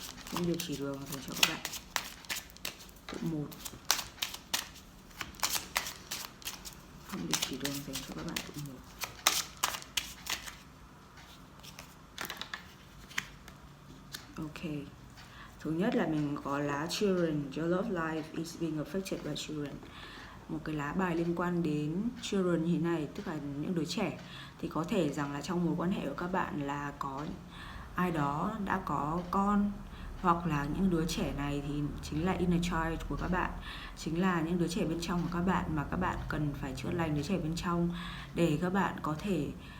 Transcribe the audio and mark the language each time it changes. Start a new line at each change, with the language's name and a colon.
Vietnamese: Thông điệp chỉ đường dành cho các bạn. Tụ 1. Thông điệp chỉ đường dành cho các bạn. Tụ 1. Ok. Thứ nhất là mình có lá Children.
English: Your love life is being affected by children.
Vietnamese: Một cái lá bài liên quan đến children như thế này, tức là những đứa trẻ. Thì có thể rằng là trong mối quan hệ của các bạn là có ai đó đã có con, hoặc là những đứa trẻ này thì chính là inner child của các bạn, chính là những đứa trẻ bên trong của các bạn mà các bạn cần phải chữa lành đứa trẻ bên trong, để các bạn có thể